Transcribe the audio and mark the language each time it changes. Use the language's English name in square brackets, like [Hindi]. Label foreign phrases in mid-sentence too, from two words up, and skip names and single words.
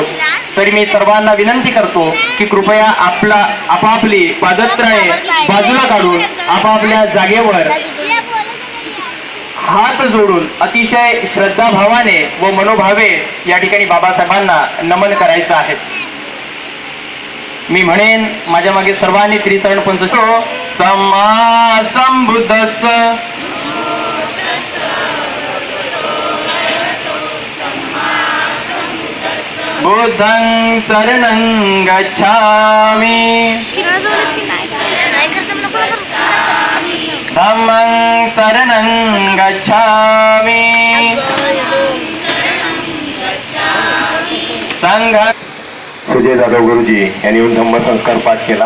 [Marathi] तरी मी सर्वांना विनंती करतो की कृपया आपापली पादत्राणे बाजूला काढून आपापल्या जागेवर हात जोडून अतिशय श्रद्धाभावाने व मनोभावे या ठिकाणी बाबासाहेबांना नमन करायचं आहे. मी म्हणेन माझ्या मागे सर्वांनी त्रिसरण पंच [Pali] सम्मा संबुद्धस्स बुद्धं शरणं गच्छामि धम्मं शरणं गच्छामि संघं. [Marathi] सुजय जाधव गुरुजी यांनी येऊन धम्मसंस्कार पाठ केला.